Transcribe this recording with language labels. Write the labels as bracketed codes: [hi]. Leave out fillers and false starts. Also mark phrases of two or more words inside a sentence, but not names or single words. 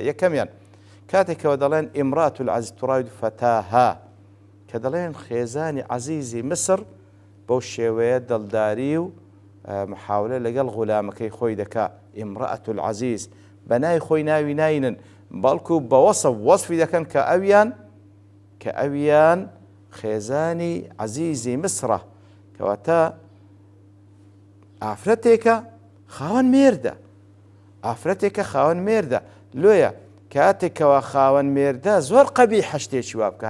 [ckb] یەکەمیان کاتێکەوە دەڵێن [ar] امرأة العزيز تراود فتاها [ckb] کە دەڵێن خێزانی عەزیزی مسر بەو شێوەیە دڵداری و محاولە لەگەڵ غولامەکەی خۆی دەکا. [ar] امرأة العزيز [ckb] بەنای خۆی ناوی ناینن بەڵکو بە وەصفی دەکەن کە ئەویان خێزانی عەزیزی مسرە. کەواتە ئافرەتێکە خاوەن مێردە ئافرەتێکە خاوەن مێردە لۆیە کاتێکەوە خاوەن مێردە زۆر قەبیحە شتێکی وا بکە.